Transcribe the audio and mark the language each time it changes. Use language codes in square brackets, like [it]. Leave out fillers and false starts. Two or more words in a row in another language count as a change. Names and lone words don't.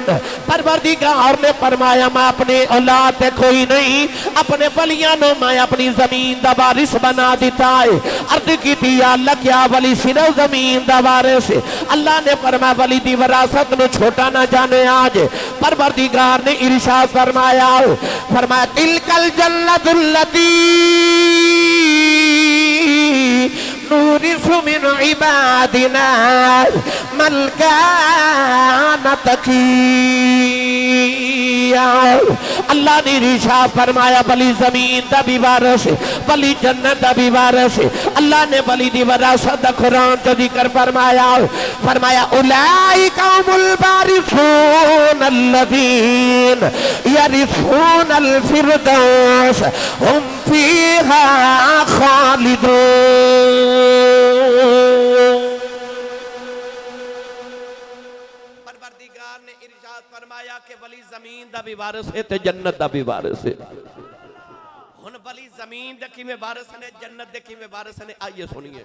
[pa] ਪਰਵਰਦਿਗਾਰ ਨੇ ਫਰਮਾਇਆ ਮੈਂ ਅਪਣੇ ਔਲਾਦ ਤੇ ਕੋਈ ਨਹੀਂ, ਅਪਣੇ ਵਲੀਆਂ ਨੋ ਮੈਂ ਅਪਣੀ ਜ਼ਮੀਨ ਦਾ ਵਾਰਿਸ ਬਣਾ ਦਿੱਤਾ ਹੈ। ਅਰਜ਼ ਕੀ ਥੀ ਅੱਲਾਹ ਕਿਆ ਵਲੀ ਸਿਰਫ ਜ਼ਮੀਨ ਦਾ ਵਾਰਿਸ? ਅੱਲਾਹ ਨੇ ਫਰਮਾਇਆ ਵਲੀ ਦੀ ਵਿਰਾਸਤ ਨੁ ਛੋਟਾ ਨਾ ਜਾਣੇ ਅੱਜ। ਪਰਵਰਦਿਗਾਰ ਨੇ ਇਰਸ਼ਾਦ ਫਰਮਾਇਆ [ar] تلك الجنة التي نورث من عبادنا من كان تقيا. [pa] ਅੱਲਾਹ ਨੇ ਇਰਸ਼ਾਦ ਫਰਮਾਇਆ ਬਲੀ ਜ਼ਮੀਨ ਦਾ ਭੀ ਵਾਰਿਸ, ਬਲੀ ਜੰਨਤ ਦਾ ਭੀ ਵਾਰਿਸ। ਅੱਲਾਹ ਨੇ ਬਲੀ ਦੀ ਵਿਰਾਸਤ ਦਾ ਕੁਰਾਨ ਚ ਜ਼ਿਕਰ ਫਰਮਾਇਆ [ar] أولئك هم الوارثون الذين يرثون الفردوس هم فيها خالدون. [pa] ਪਰਵਰਦਿਗਾਰ ਨੇ ਇਰਸ਼ਾਦ ਫਰਮਾਇਆ ਕਿ ਵਲੀ ਜ਼ਮੀਨ ਦਾ ਭੀ ਵਾਰਿਸ ਹੈ ਤੇ ਜੰਨਤ ਦਾ ਭੀ ਵਾਰਿਸ ਹੈ। ਹੁਣ ਵਲੀ ਜ਼ਮੀਨ ਦੇ ਕਿਵੇਂ ਵਾਰਿਸ ਨੇ, ਜੰਨਤ ਦੇ ਕਿਵੇਂ ਵਾਰਿਸ ਨੇ, जन्नत दे किवें वारिस ने, [hi] आइए सुनिए।